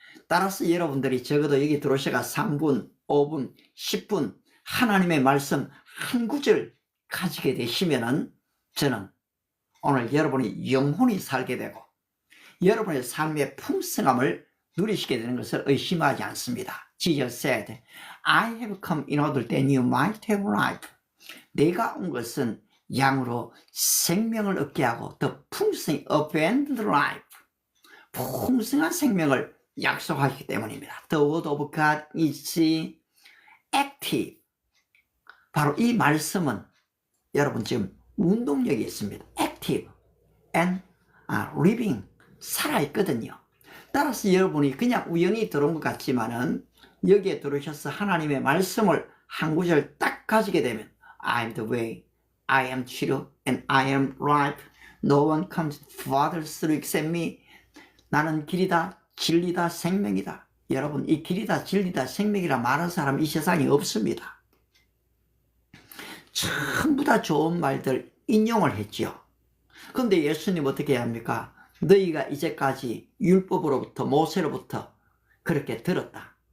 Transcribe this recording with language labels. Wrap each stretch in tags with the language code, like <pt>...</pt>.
<ko>따라서 여러분들이 적어도 여기 들어오셔가 3분, 5분, 10분 하나님의 말씀 한 구절 가지게 되시면은 저는 오늘 여러분이 영혼이 살게 되고 여러분의 삶의 풍성함을 누리시게 되는 것을 의심하지 않습니다.</ko> <en>Jesus said, I have come in order that you might have life.</en> <ko>내가 온 것은 양으로 생명을 얻게 하고 더 풍성히</ko> <en>abundant life,</en> <ko>풍성한 생명을 약속하기 때문입니다.</ko> <en>The word of God is active.</en> <ko>바로 이 말씀은 여러분 지금 운동력이 있습니다.</ko> <en>active and living,</en> <ko>살아있거든요. 따라서 여러분이 그냥 우연히 들어온 것 같지만은 여기에 들어오셔서 하나님의 말씀을 한 구절 딱 가지게 되면</ko> <en>I am the way, I am truth, and I am life. No one comes to the Father through except me.</en> <ko>나는 길이다, 진리다, 생명이다. 여러분, 이 길이다, 진리다, 생명이라 말하는 사람 이 세상에 없습니다. 전부 다 좋은 말들 인용을 했지요. 그런데 예수님 어떻게 합니까? 너희가 이제까지 율법으로부터 모세로부터 그렇게 들었다.</ko>